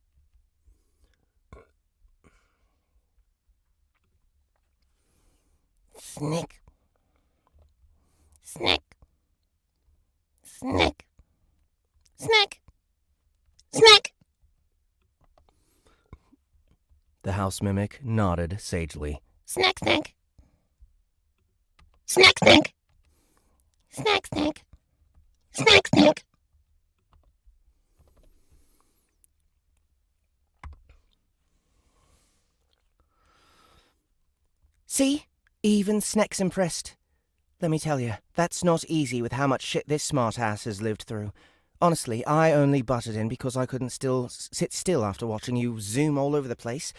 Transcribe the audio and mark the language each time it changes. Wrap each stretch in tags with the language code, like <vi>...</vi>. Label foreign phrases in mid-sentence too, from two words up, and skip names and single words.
<en>Snek. Snek. Snek. Snek. Snek. The house mimic nodded sagely. Snek, Snek. Snek, Snek. Snek, Snek. Snek, Snek. See? Even Snek's impressed. Let me tell you, that's not easy with how much shit this smartass has lived through. Honestly, I only butted in because I couldn't sit still after watching you zoom all over the place.</en>